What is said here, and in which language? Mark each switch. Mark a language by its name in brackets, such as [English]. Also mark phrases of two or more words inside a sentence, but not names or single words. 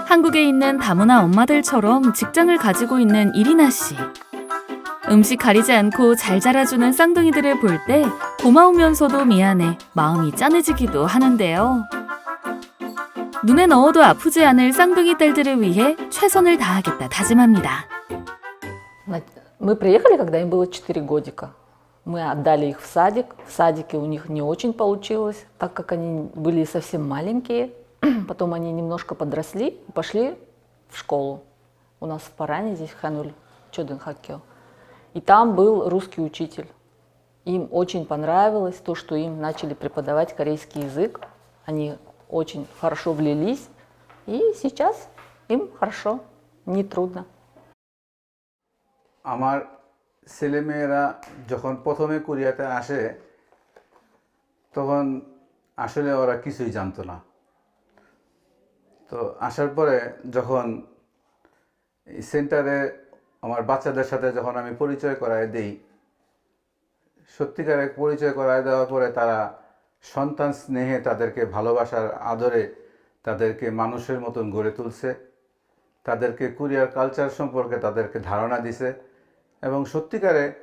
[Korean] 한국에 있는 다문화 엄마들처럼 직장을 가지고 있는 이리나 씨. 음식 가리지 않고 잘 자라주는 쌍둥이들을 볼 때 고마우면서도 미안해 마음이 짠해지기도 하는데요. 눈에 넣어도 아프지 않을 쌍둥이 딸들을 위해 최선을 다하겠다 다짐합니다. [Russian] Мы приехали, когда им было 4 годика. Мы отдали их в садик. В садике у них не очень получилось, так как они были совсем маленькие. Потом они немножко подросли и пошли в школу. У нас в Паране, здесь в Хануль, Чоденхаккё. И там был русский учитель. Им очень понравилось то, что им начали преподавать корейский язык. Они очень хорошо влились. И сейчас им хорошо, не трудно. [Bangla] আমার ছেলেমেয়েরা যখন প্রথমে কোরিয়াতে আসে তখন আসলে ওরা কিছুই জানতো না। তো আসার পরে যখন এই সেন্টারে আমার বাচ্চাদের সাথে যখন আমি পরিচয় করায় দিই, সত্যিকারে পরিচয় করায় দেওয়ার পরে তারা সন্তান স্নেহে তাদেরকে ভালোবাসার আদরে তাদেরকে মানুষের মতন গড়ে তুলছে, তাদেরকে কোরিয়ার কালচার সম্পর্কে তাদেরকে ধারণা দিছে এবং সত্যিকারে